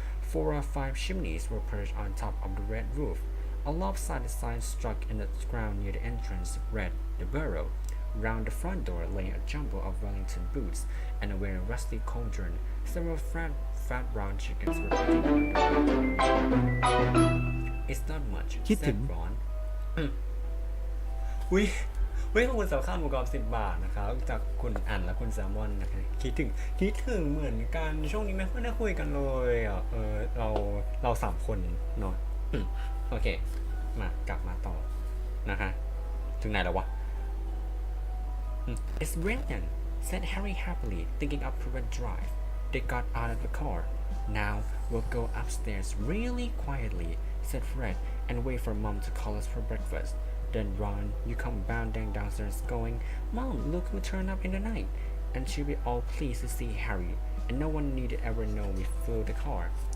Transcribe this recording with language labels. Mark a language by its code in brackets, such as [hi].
[en] 4 or 5 chimneys were perched on top of the red roof. A lopsided sign struck in the ground near the entrance read, "The Burrow." Round the front door lay a jumble of Wellington boots, and over a rusty cauldron, several fat brown chickens were cooking on the It's not much, said Ron. [th] อุ้ยขอบคุณสำคัญประกอบ10 บาทนะครับจากคุณอันและคุณแซลมอนนะครับคิดถึงเหมือนกันช่วงนี้ไม่ค่อยได้คุยกันเลยเรา3 คนเนาะโอเคกลับมาต่อนะคะถึงไหนแล้ววะ [en] It's brilliant, said Harry happily, thinking up Private Drive. They got out of the car. Now we'll go upstairs really quietly, said Fred, and wait for Mom to call us for breakfast. Then Ron, you come bounding downstairs going, Mom, look who turned up in the night. And she'll be all pleased to see Harry, and no one need ever know we flew the car.